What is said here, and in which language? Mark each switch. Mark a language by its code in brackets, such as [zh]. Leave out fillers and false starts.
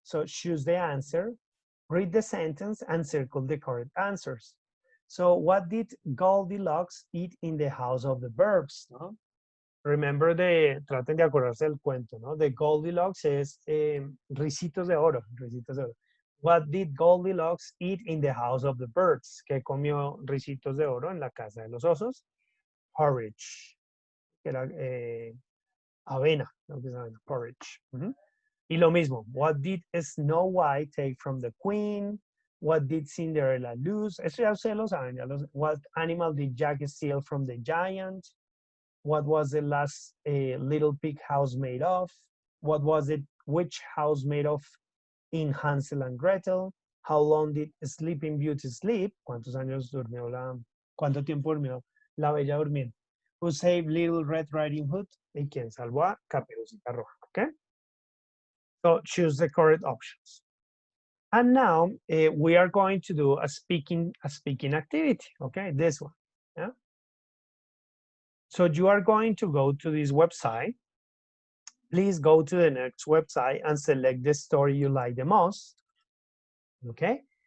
[en] So choose the answer, read the sentence, and circle the correct answers. So what did Goldilocks eat in the house of the verbs? No? [es] Remember traten de acordarse del cuento, ¿no? De Goldilocks es ricitos de oro, ricitos de oro. [en] What did Goldilocks eat in the house of the birds? [es] ¿Qué comió ricitos de oro en la casa de los osos? Porridge, que era avena, ¿no? Que es avena, porridge. Y lo mismo, [en] what did Snow White take from the queen? What did Cinderella lose? [es] Eso ya ustedes lo saben. [en] What animal did Jack steal from the giant? What was the last little pig house made of? What was it, which house made of in Hansel and Gretel? How long did Sleeping Beauty sleep? [es] ¿Cuántos años durmió cuánto tiempo durmió la Bella Durmiente? [en] Who saved Little Red Riding Hood? [es] ¿Y quién salvó a Caperucita Roja? [en] Okay? So choose the correct options. And now we are going to do a speaking activity. Okay, this one. Yeah. So you are going to go to this website. Please go to the next website and select the story you like the most. Okay.